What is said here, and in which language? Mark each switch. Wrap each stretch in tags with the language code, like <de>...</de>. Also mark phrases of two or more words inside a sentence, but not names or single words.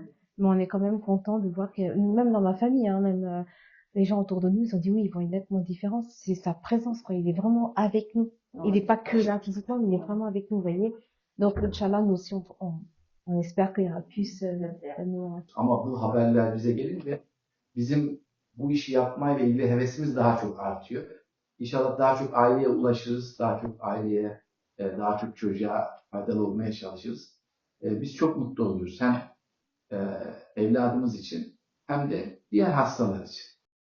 <fr>Mais on est quand même content de voir que, même dans ma famille, hein, même les gens autour de nous, ils ont dit oui, ils voient une nettement différence, c'est sa présence, quoi, il est vraiment avec nous. Il est pas que là physiquement, mais il est vraiment avec nous, vous voyez. Donc, Inch'Allah, nous aussi, on espère qu'il y aura plus nous.</fr> <tr>Ama bu haberler bize gelince bizim bu işi yapmayla ilgili hevesimiz daha çok artıyor. İnşallah daha çok aileye ulaşırız, daha çok aileye, daha çok çocuğa faydalı olmaya çalışırız. Biz çok mutlu oluyoruz. Hem evladımız için hem de diğer hastalar için.</tr>